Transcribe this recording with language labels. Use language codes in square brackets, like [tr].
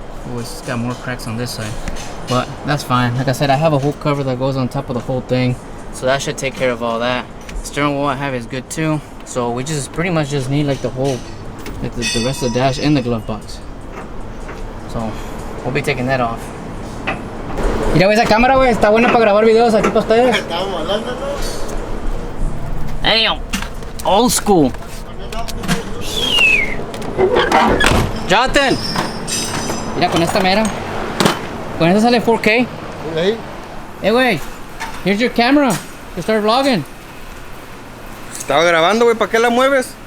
[en] Oh, it's got more cracks on this side, but that's fine. Like I said, I have a whole cover that goes on top of the whole thing, so that should take care of all that. Steering wheel I have is good too, so we just pretty much just need like the whole, like the rest of the dash in the glove box. So we'll be taking that off. [es] Mira, güey, esa cámara, güey, está buena para grabar videos aquí para ustedes. Estábamos hablando, ¿no? [en] Damn, old school. [es] Jonathan, mira, con esta mera, con esta sale 4K. Ahí. [en] Hey, güey, here's your camera to start vlogging. [es] Estaba grabando, güey, ¿para qué la mueves?